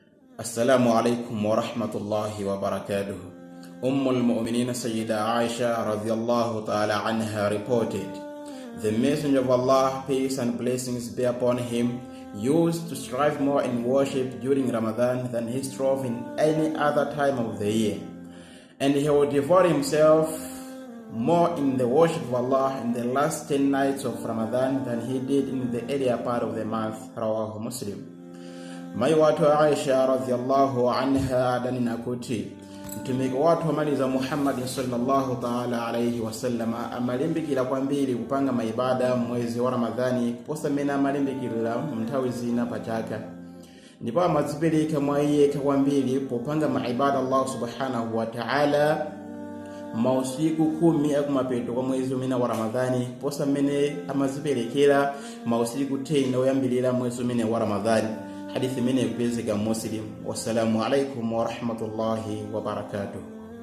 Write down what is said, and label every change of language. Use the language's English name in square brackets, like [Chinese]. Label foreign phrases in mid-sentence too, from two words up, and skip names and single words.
[Arabic] السلام عليكم ورحمة الله وبركاته. [English] Al-Mu'minin Sayyida Aisha [Arabic] رضي الله تعالى عنها [English] reported, "The Messenger of Allah, peace and blessings be upon him, used to strive more in worship during Ramadan than he strove in any other time of the year. And he would devote himself more in the worship of Allah in the last 10 nights of Ramadan than he did in the earlier part of the month." [Arabic] رواه مسلم. [Nyanja] Mai watu Aisha [Arabic] رضي الله عنها [Nyanja] adanina kuti mtumiki watu amaliza Muhammad [Arabic] صلى الله تعالى عليه وسلم [Nyanja] amalimbikira kwambiri kupanga maibada mwezi wa Ramadhani kuposa mena amalimbikira mtawi zina pachaka ndipo amazipeleka mwaiye kwambiri popanga maibada Allah [Arabic] سبحانه وتعالى [Nyanja] mausiku 10 akumapeto kwa mwezi wa Ramadhani posa mene amazipelekera mausiku 10 oyambilira mwezi wa Ramadhani. Hadithi mene kupezeka Muslim. [Arabic] والسلام عليكم ورحمة الله وبركاته.